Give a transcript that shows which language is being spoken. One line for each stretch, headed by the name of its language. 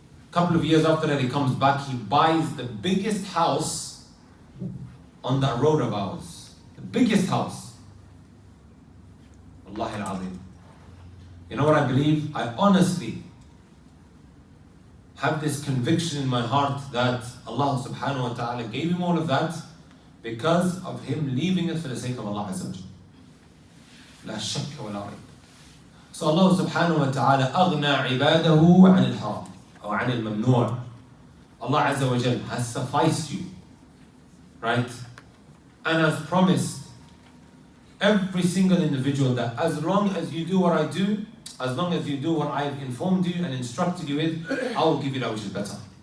English: A couple of years after that he comes back, he buys the biggest house on that road of ours. The biggest house.
Arabic: Wallahi al-Azim.
English: You know what I believe? I honestly have this conviction in my heart that Allah subhanahu wa ta'ala gave him all of that because of him leaving it for the sake of Allah Azza wa Jalla.
Arabic: لا شك ولا ريب. So Allah subhanahu wa ta'ala أغنى عباده عن الحرام أو عن الممنوع.
English: Allah Azza wa Jalla has sufficed you, right? And has promised every single individual that as long as you do what I do, as long as you do what I've informed you and instructed you with, I will give you that which is better.